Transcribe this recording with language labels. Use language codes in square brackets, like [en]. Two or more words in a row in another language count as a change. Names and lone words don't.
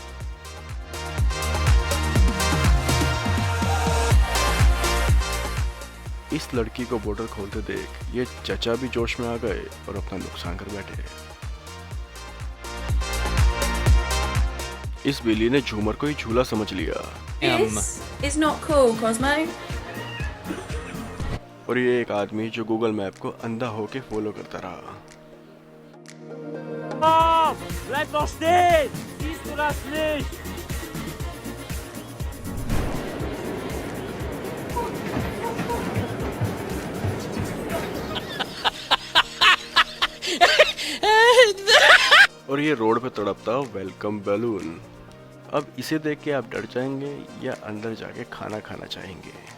[hi] इस लड़की को बोतल खोलते देख ये चचा भी जोश में आ गए और अपना नुकसान कर बैठे। इस बिल्ली ने झूमर को ही झूला समझ लिया। [en] This is not cool, Cosmo. [hi] और ये एक आदमी जो गूगल मैप को अंधा होके फॉलो करता रहा। [de] Mom, bleib doch stehen! Siehst du das nicht? [hi] और ये रोड पे तड़पता वेलकम बैलून। अब इसे देख के आप डर जाएंगे या अंदर जाके खाना खाना चाहेंगे।